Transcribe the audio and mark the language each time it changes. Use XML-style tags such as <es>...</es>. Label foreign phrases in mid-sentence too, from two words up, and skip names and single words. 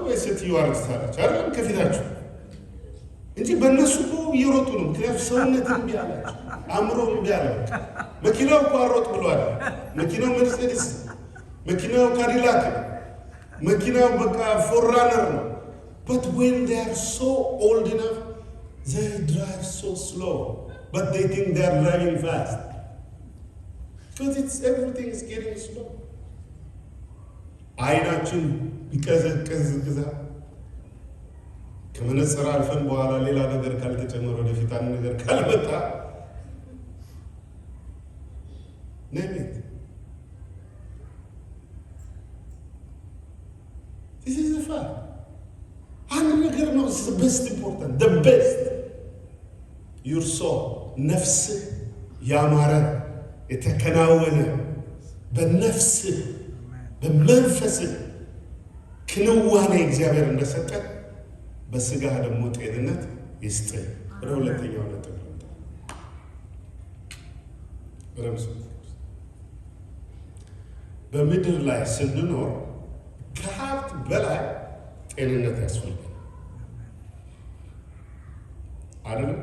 <am>ወይ ሴትዮ አርጅታለች አይደለም ከፊታችሁ እንጂ በእነሱ እኮ እየሮጡ ነው። ምክንያቱም ሰውነት እምቢ አላቸው፣ አእምሮ እምቢ አላቸው። መኪናው እኮ አሮጥ ብሏል። መኪናው መርሴዲስ፣ መኪናው ካዲላክ፣ መኪናው በቃ ፎራነር ነው።</am> <en>but when they are so old enough they drive so slow but they think they are driving fast because everything is getting slow.</en> <am>አይናችን ቢቀዘቅዝ ከመነጽር አልፈን በኋላ ሌላ ነገር ካልተጨመረ ወደፊት አንድ ነገር ካልመጣ ነቤት</am> <en>this is the fact.</en> <am>አንድ ነገር ነው</am> <en>the best important, the best your soul</en> <am>ነፍስህ ያማረ የተከናወነ በነፍስህ በመንፈስህ ክንዋኔ እግዚአብሔር እንደሰጠ በስጋ ደግሞ ጤንነት ይስጥህ። ወደ ሁለተኛው ነጥብ ረምሱ በምድር ላይ ስንኖር ከሀብት በላይ ጤንነት ያስፈልጋል አይደለም?</am>